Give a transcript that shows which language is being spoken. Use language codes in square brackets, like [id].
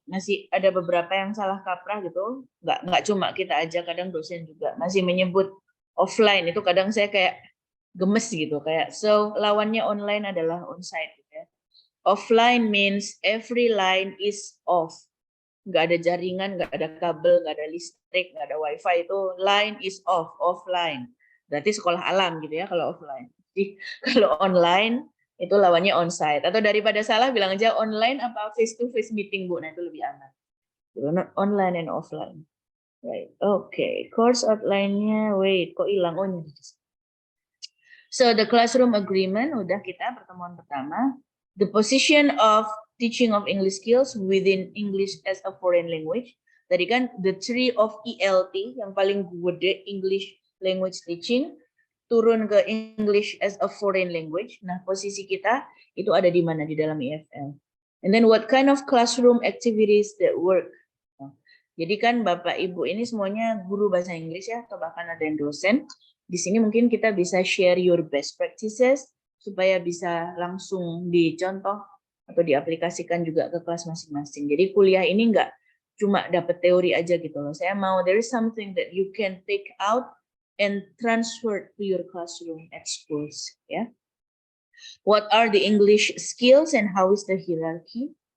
[id] Masih ada beberapa yang salah kaprah gitu. Nggak cuma kita aja, kadang dosen juga masih menyebut offline. Itu kadang saya kayak gemes gitu. Kayak [en] so [id] lawannya online adalah onsite gitu ya. [en] Offline means every line is off. [id] Nggak ada jaringan, nggak ada kabel, nggak ada listrik, nggak ada wifi, itu [en] line is off, offline. [id] Berarti sekolah alam gitu ya kalau offline. Jadi kalau online itu lawannya onsite. Atau daripada salah bilang aja online apa face to face meeting Bu, nah itu lebih aman. [en] Not online and offline. Right. Okay. [id] Course outline-nya, [en] wait, [id] kok hilang? Oh ini. [en] So the classroom agreement [id] udah kita pertemuan pertama. [en] The position of teaching of English skills within English as a foreign language. [id] Tadi kan [en] the tree of ELT [id] yang paling gede English language teaching turun ke English as a foreign language. Nah, posisi kita itu ada di mana di dalam EFL. [en] And then what kind of classroom activities that work. [id] Jadi kan Bapak Ibu ini semuanya guru bahasa Inggris ya, atau bahkan ada yang dosen. Di sini mungkin kita bisa [en] share your best practices [id] supaya bisa langsung dicontoh atau diaplikasikan juga ke kelas masing-masing. Jadi kuliah ini nggak cuma dapat teori aja gitu loh. Saya mau [en] there is something that you can take out and transfer to your classroom at schools. Ya. What are the English skills and how is the hierarchy?